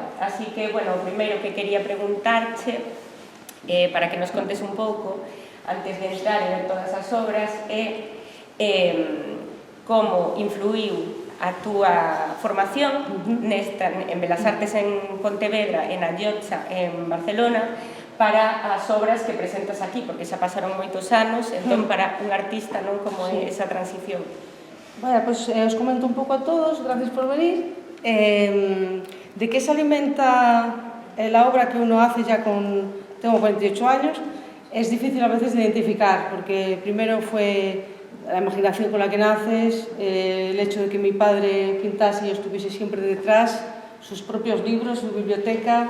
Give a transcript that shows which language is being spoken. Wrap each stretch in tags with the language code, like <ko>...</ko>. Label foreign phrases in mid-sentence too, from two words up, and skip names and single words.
<gl>Así que, bueno, o primeiro que quería preguntarche, para que nos contes un pouco, antes de entrar e ver todas as obras, é como influiu a túa formación en Belas Artes en Pontevedra, en Llotja, en Barcelona, para as obras que presentas aquí, porque xa pasaron moitos anos, entón para un artista, non, como é esa transición? Vaya, pois os comento un pouco a todos,</gl> <es>gracias por venir. De que se alimenta la obra que uno hace ya tengo 48 años, es difícil a veces de identificar, porque primero fue la imaginación con la que naces, el hecho de que mi padre pintase y yo estuviese siempre detrás, sus propios libros, su biblioteca.</es>